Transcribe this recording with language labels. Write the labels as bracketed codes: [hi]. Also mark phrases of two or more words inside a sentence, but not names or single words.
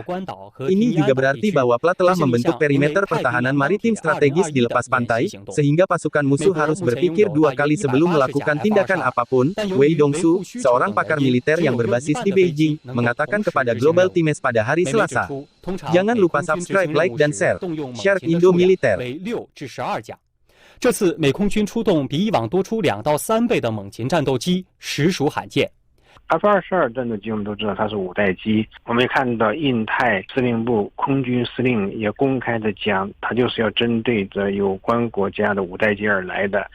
[id] Ini juga berarti bahwa PLA telah membentuk perimeter pertahanan maritim strategis di lepas pantai, sehingga pasukan musuh harus berpikir 2 kali sebelum melakukan tindakan apapun. Wei Dongsu, seorang pakar militer yang berbasis di Beijing, mengatakan kepada Global Times pada hari Selasa. Jangan lupa subscribe, like, dan share. Shark Indo Militer. [zh] 这次美空军出动比以往多出2到3倍的猛禽战斗机，实属罕见。 F-22战斗机我们都知道它是5代机，我们也看到印太司令部空军司令也公开的讲，它就是要针对着有关国家的5代机而来的。